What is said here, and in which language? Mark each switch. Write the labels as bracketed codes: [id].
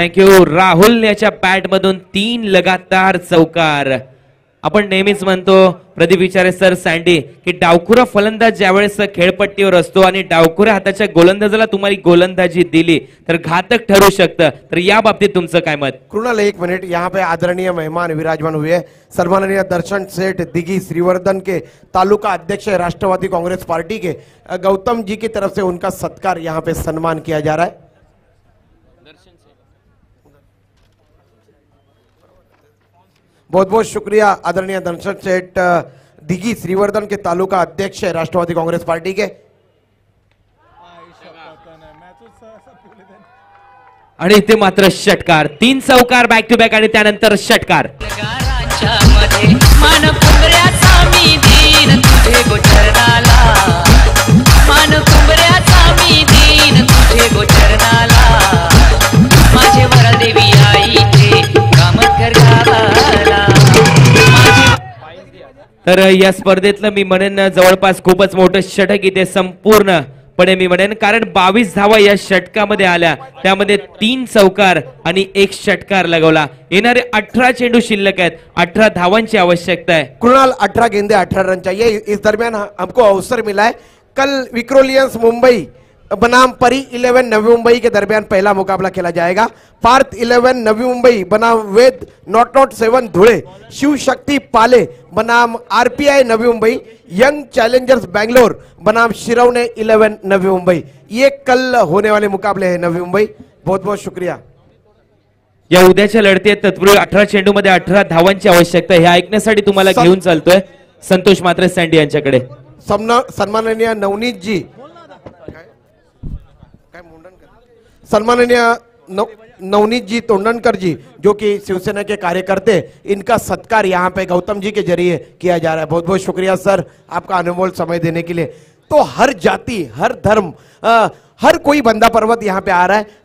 [mr] Thank you. Rahul याच्या bat मधून 3 लगातार चौकार. आपण नेहमीच म्हणतो प्रदीप विचारे सर सँडी की डावखुरा फलंदाज ज्यावेळेस खेळपट्टीवर असतो आणि डावखुऱ्या हाताच्या गोलंदाजाला तुम्हाला गोलंदाजी दिली तर घातक ठरू शकतं, तर या बाबतीत तुमचं काय मत? [hi] कृणाल एक मिनट, यहाँ पे आदरणीय मेहमान विराजमान हुए हैं। सम्माननीय दर्शन सेठ दिघी श्रीवर्धन के तालुका अध्यक्ष राष्ट्रवादी कांग्रेस पार्टी के गौतम जी की तरफ से उनका सत्कार यहाँ पे सम्मान किया जा रहा है। बहुत बहुत शुक्रिया आदरणीय दर्शन सेठ दिघी श्रीवर्धन के तालुका अध्यक्ष राष्ट्रवादी कांग्रेस पार्टी के। [mr] आणि इथे मात्र षटकार, 3 चौकार बॅक टू बॅक आणि त्यानंतर षटकार। गाराच्या मध्ये मान कुंबऱ्याचा मी दीन तुझे गोचरणाला, मान कुंबऱ्याचा मी दीन तुझे गोचरणाला, माझे वरा देवी आईचे कामत गावाला। तर या स्पर्धेतलं मी म्हणेन जवळपास खूपच मोठं षटक इथे संपूर्णपणे मी म्हणेन, कारण 22 धावा या षटकामध्ये आल्या, त्यामध्ये 3 चौकार आणि 1 षटकार लगवला। येणारे 18 चेंडू शिल्लक आहेत, 18 धावांची आवश्यकता आहे। [hi] कृणाल 18 गेंदे 18 रन चाहिए। इस दरमियान हमको अवसर मिला है, कल विक्रोलियंस मुंबई बनाम परी 11 नवी मुंबई के दरमियान पहला मुकाबला खेला जाएगा। पार्थ 11 नवी मुंबई बनाम वेद नॉट 7 धुले, शिव शक्ति पाले बनाम RPI Navi Mumbai, young Challengers Bangalore बनाम शिरवने 11 नवी मुंबई। ये कल होने वाले मुकाबले हैं नवी मुंबई। बहुत बहुत शुक्रिया। [mr] या उद्याच्या लढतीत तत्पूर्वी 18 चेंडू मध्ये 18 धावांची आवश्यकता आहे, हे ऐकण्यासाठी तुम्हाला घेऊन चालतोय संतोष मात्रे सँडी यांच्याकडे। [hi] सन्माननीय नवनीत जी, सम्माननीय नवनीत जी तोंडनकर जी जो कि शिवसेना के कार्यकर्ते, इनका सत्कार यहाँ पे गौतम जी के जरिए किया जा रहा है। बहुत बहुत शुक्रिया सर आपका अनमोल समय देने के लिए। तो हर जाति, हर धर्म, हर कोई बंदा पर्वत यहाँ पे आ रहा है।